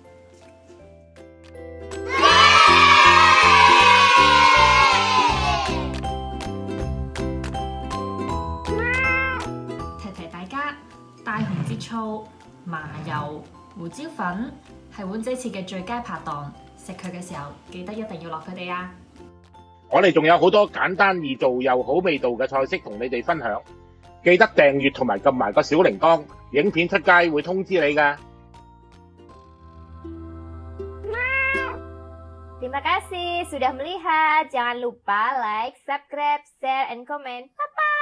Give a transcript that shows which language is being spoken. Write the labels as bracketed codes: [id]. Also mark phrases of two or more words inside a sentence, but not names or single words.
[yue] 提大家，大紅節醋、麻油、胡椒粉係碗仔翅嘅最佳拍檔，食佢嘅時候記得一定要落佢哋啊！我哋仲有好多簡單易做又好味道嘅菜式同你哋分享，記得訂閱同埋撳埋個小鈴鐺，影片出街會通知你㗎。 [id] Terima kasih sudah melihat. Jangan lupa [en] like, subscribe, share, and comment.